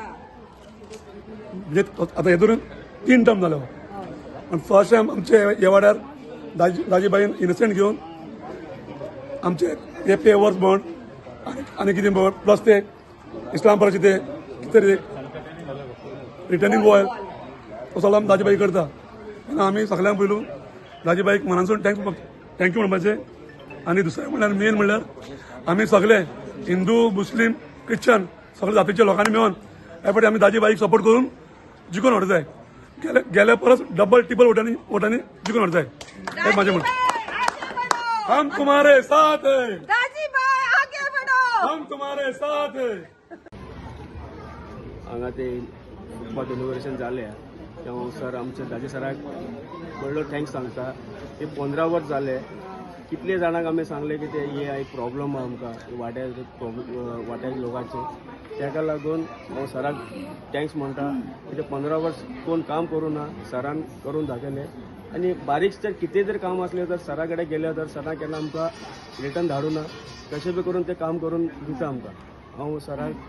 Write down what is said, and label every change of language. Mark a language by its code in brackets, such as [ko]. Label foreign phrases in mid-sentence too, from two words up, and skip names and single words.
[kok] म्हणजे आतां हे धरून 3 टर्म जालो आनी [en] first time [kok] आमचे हे वाड्यार दाजीबाईन इनसेंट घेवन आमचे हे पेवर्स म्हण आनी कितें म्हण प्लस ते इस्लामपुराचे ते कितें [en] returning oil [kok] तो सगळो आमी दाजीबाई करता आनी आमी सगळ्यांक पयलू दाजीबाईक मनासून थँक्यू म्हणपाचें। आनी दुसरें म्हणल्यार मेन म्हणल्यार आमी सगळे हिंदू मुस्लीम क्रिश्चन सगळे जातीच्या लोकांनी मेळून ह्या फावटी आमी दाजीबाईक सपोर्ट करून जिखून व्हरता जाय गेल्या परस डबल टिबल वोटांनी जिखून व्हरता जाय हें म्हाजें म्हणणें। [hi] हम तुम्हारे साथ हैं हम तुम्हारे साथ हैं। [kok] हांगा ते [en] footpath inauguration [kok] जालें तेव्हा सर आमचे दाजी सराक व्हडलो थँक्स सांगता। ते 15 वर्स जाले कितले जाणांक आमी सांगले की ते हे एक प्रॉब्लम आहा आमकां वाट्या लोकांचे ताका लागून हांव सराक थँक्स म्हणटा की ते 15 वर्स कोण काम करूं ना सरान करून दाखयलें आनी बारीक जर कितें जर काम असलें तर सरा कडेन गेले तर सरान केन्ना आमकां रिटर्न धाडूं ना कशें बी करून ते काम करून दिता आमकां।